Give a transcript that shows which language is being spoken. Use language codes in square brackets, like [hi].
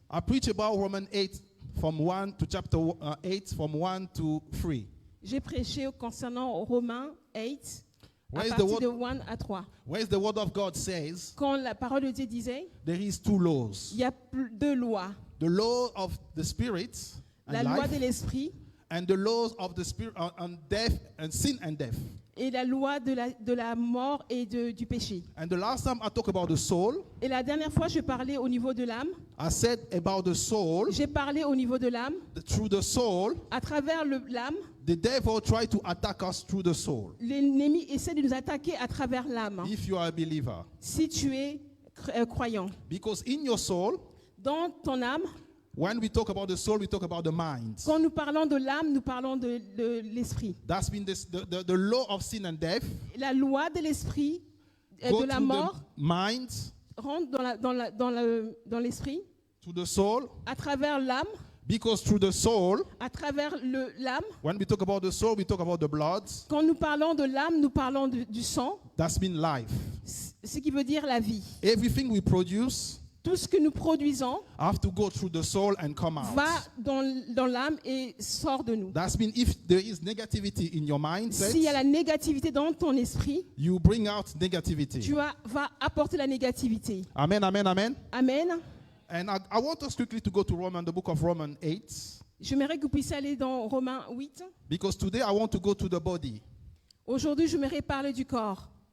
[en] I preached about Romans 8 from 1 to chapter 8 from 1 to 3. [fr] j'ai prêché concernant Romains 8, à [en] Where is the [fr] partir [en] word- [fr] de 1 à 3. [en] Where the word of God says [fr] Quand la parole de Dieu disait, [en] there is 2 laws. [fr] il y a deux lois. [en] The law of the spirit [fr] La [en] and [fr] loi [en] life, [fr] de l'esprit [en] and the laws of the spirit and death and sin and death. [fr] et la loi de la mort et du péché. [en] And the last time I talked about the soul, [fr] Et la dernière fois, je parlais au niveau de l'âme. [en] I said about the soul. [fr] J'ai parlé au niveau de l'âme. [en] Through the soul, [fr] À travers l'âme, [en] the devil tried to attack us through the soul. [fr] l'ennemi essaie de nous attaquer à travers l'âme. [en] If you are a believer, [fr] Si tu es croyant. [en] because in your soul, [fr] Dans ton âme, [en] when we talk about the soul, we talk about the mind. [fr] quand nous parlons de l'âme, nous parlons de l'esprit. [en] That's been the law of sin and death. [fr] La loi de l'esprit, [en] Go [fr] de la [en] through [fr] mort, [en] the mind, [fr] rentre dans l'esprit, [en] to the soul, [fr] à travers l'âme, [en] because through the soul, [fr] à travers l'âme. [en] when we talk about the soul, we talk about the blood. [fr] Quand nous parlons de l'âme, nous parlons du sang, [en] That's been life. [fr] ce qui veut dire la vie. [en] Everything we produce [fr] Tout ce que nous produisons [en] have to go through the soul and come out. [fr] va dans l'âme et sort de nous. [en] That's been if there is negativity in your [fr] S'il y a [en] mindset, [fr] la négativité dans ton esprit, [en] you bring out negativity. [fr] tu vas apporter la négativité. Amen, amen, amen. Amen. [en] And I want us quickly to go to the book of Romans 8, [fr] J'aimerais que vous puissiez aller dans Romains 8. [en] because today I want to go to the body. [fr] Aujourd'hui, j'aimerais parler du corps.